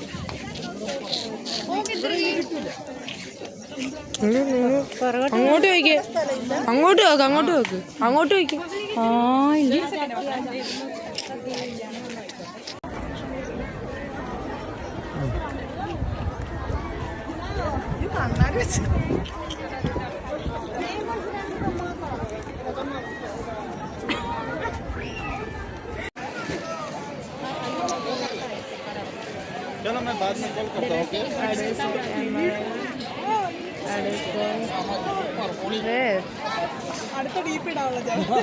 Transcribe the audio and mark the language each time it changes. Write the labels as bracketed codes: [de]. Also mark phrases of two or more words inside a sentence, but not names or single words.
[ml] അങ്ങോട്ട് വയ്ക്ക്, അങ്ങോട്ട് വെക്ക്, അങ്ങോട്ട് വെക്ക്, അങ്ങോട്ട് വയ്ക്ക്. ആ ഇല്ല കണ്ണാടി വെച്ച് [hi] चलो मैं बाद में कॉल करता हूँ. [ml] അടുത്ത ഡീപ്പ് ഇടാനുള്ള